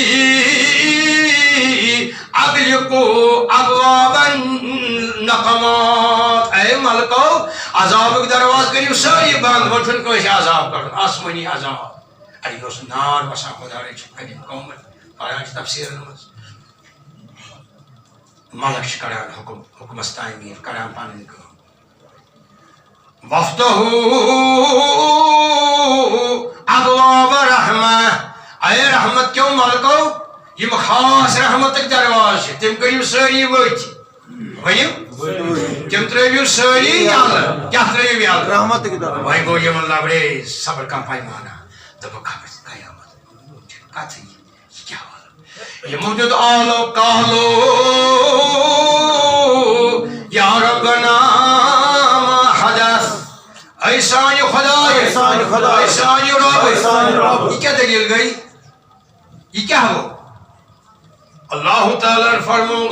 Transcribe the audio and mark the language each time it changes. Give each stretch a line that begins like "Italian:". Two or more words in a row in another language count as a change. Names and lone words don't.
Arabic: اغلقو ابوابن نقمات
Kashmiri: اے ملکو عذابُک دروازٕ کٔرِو سٲری بنٛد وۄنۍ چھُنہٕ کٲنٛسہِ عذاب کَرُن آسمٲنی عذاب اَڑِ اوس نار وسان خۄدا رٔچھِنۍ قدیٖم قومن پران چھِ تفسیٖرن منٛز ملک چھِ کڑان حُکمس تعمیٖر کڑان پنٕنۍ کٲم
Arabic: وفتحوا ابواب رحمہ
Kashmiri: اے رحمت کیوں ملکو یم خاص رحمتک دروازٕ چھِ تِم کٔرِو سٲری ؤتھۍ ؤنِو تِم ترٛٲوِو سٲری یلہٕ کیٛاہ ترٛٲوِو یلہٕ وۄنۍ گوٚو یِمن لبرے
Urdu: صبر کا پیمانہ
Kashmiri: دوٚپُکھ خبر قیامت کتھٕے یہِ کیٛاہ وَنو یِمو دیُت آلو کالو
Arabic: یا ربنا
Kashmiri: اے سانہِ خۄداے اے سانہِ رۄب یہِ کیٛاہ دٔلیٖل گٔے یہِ کیٛاہ گوٚو اللہ تعالیٰ فرمووُکھ